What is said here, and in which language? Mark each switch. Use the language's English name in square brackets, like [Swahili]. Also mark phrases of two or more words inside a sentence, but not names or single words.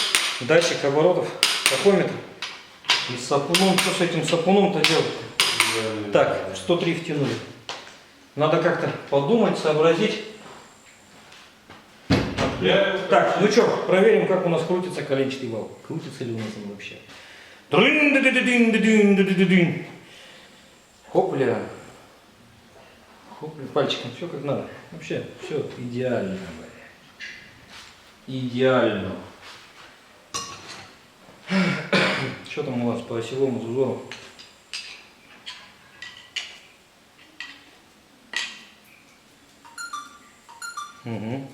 [Russian] Датчик оборотов. Тахометр. И с сапуном, что с этим сапуном-то делать? Так, 103 втянули. Надо как-то подумать, сообразить. Так, ну что, проверим, как у нас крутится коленчатый вал. Крутится ли у нас он вообще? Дрын-ды-ды-ды-дын-ды-ды-дын-ды-дын. Хопля. Хопля, пальчиком, все как надо. Вообще, все идеально. Идеально. Что там у вас по осевому зазору? Угу.